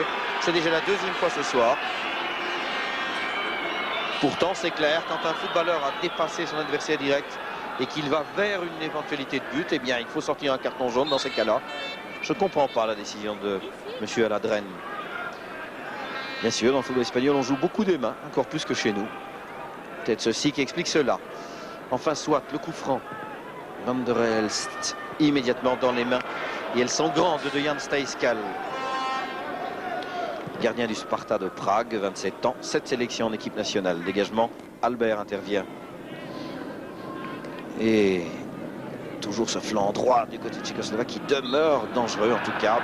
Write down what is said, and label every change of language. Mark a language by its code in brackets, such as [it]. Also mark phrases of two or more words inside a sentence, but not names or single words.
[fr] C'est déjà la deuxième fois ce soir. Pourtant c'est clair, quand un footballeur a dépassé son adversaire direct et qu'il va vers une éventualité de but, eh bien il faut sortir un carton jaune dans ces cas-là. Je ne comprends pas la décision de M. Aladren. Bien sûr, dans le football espagnol, on joue beaucoup des mains, encore plus que chez nous. Peut-être ceci qui explique cela. Enfin, soit le coup franc. Van der Elst, immédiatement dans les mains. Et elles sont grandes de Jan Steiskal. Gardien du Sparta de Prague, 27 ans, 7 sélections en équipe nationale. Dégagement, Albert intervient. Et toujours ce flanc droit du côté de Tchécoslovaque qui demeure dangereux en tout cas.